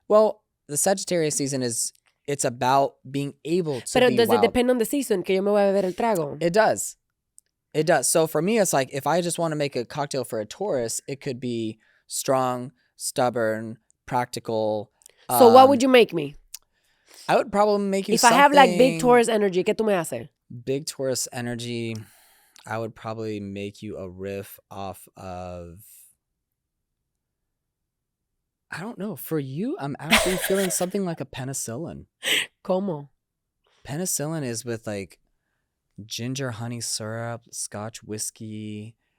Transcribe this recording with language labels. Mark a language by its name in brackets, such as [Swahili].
[English] Well, the Sagittarius season it's about being able to [Spanish] Pero [English] be does wild. it depend on the season [Spanish] que yo me voy a beber el trago? [English] It does. So for me, it's like if I just want to make a cocktail for a Taurus, it could be strong, stubborn, practical. So what would you make me? I would probably make you If I have like big Taurus energy, [Spanish] ¿qué tú me haces? [English] Big Taurus energy, I would probably make you a riff off of. I don't know. For you, I'm actually feeling something like a penicillin. [Spanish] ¿Cómo? [English] Penicillin is with like ginger honey syrup, Scotch whiskey.